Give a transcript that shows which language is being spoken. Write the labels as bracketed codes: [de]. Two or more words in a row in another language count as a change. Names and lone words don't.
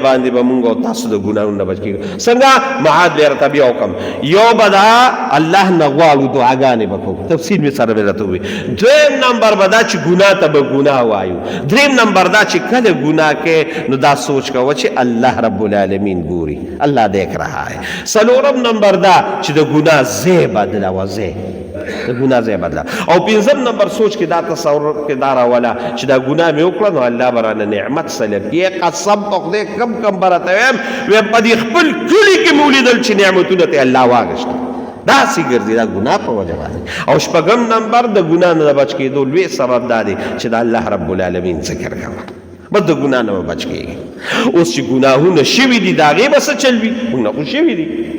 [ps] باندې به مونږ او تاسو د ګناهونو نه بچ کېږو څنګه معاد به راته بیا وکړم یو به دا الله نه غواړو دعاګانې به کوو تفصیل مې سره به راته ووایي دویم نمبر به دا چې ګناه ته به ګناه وایو دریم نمبر دا چې کله ګناه کې نو دا سوچ کوه چې [ar] الله رب العالمین [ps] ګوري [ur] الله دیکھ رہا ہے [ps] څلورم نمبر دا چې د ګناه ځای بدلا وځای د ګناه ځای بدلا او پنځم نمبر سوچ کې دا تصور کې دا راوله چې دا ګناه مې وکړه نو الله به رانه نعمت سلب کړي قسم په خدای کم به راته وایم ویم په دې خپل کلي کې مې ولیدل چې نعمتونه ته الله واغېشته داسې ګرځي دا ګناه په وجه باندې او شپږم نمبر د ګناه نه د بچ کېدو لوی سبب دا دی چې د [ar] الله رب العالمین [ps] ذکر کوه بس د ګناه نه به بچ کېږي اوس چې ګناهونه شوي دي د هغې به څه چل وي ګناه خو شوي دي